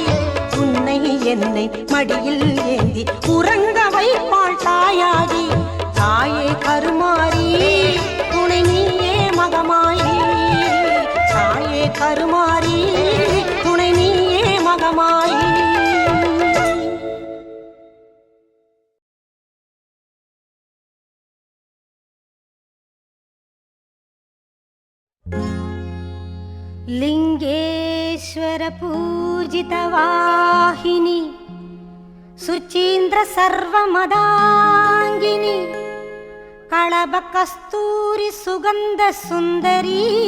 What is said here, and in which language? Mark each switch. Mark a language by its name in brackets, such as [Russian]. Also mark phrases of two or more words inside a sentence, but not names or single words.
[Tamil] உன்னை என்னை மடியில் ஏந்தி உறங்க வைப்பாள் தாயாகி. தாயே கருமாறி துணை நீயே மகமாயி. தாயே கருமாறி துணை நீயே மகமாயி. [Sanskrit] लिंगेश्वर पूजितवाहिनी सुचीन्द्र सर्वमदांगिनी कळभ कस्तूरी सुगंध सुंदरी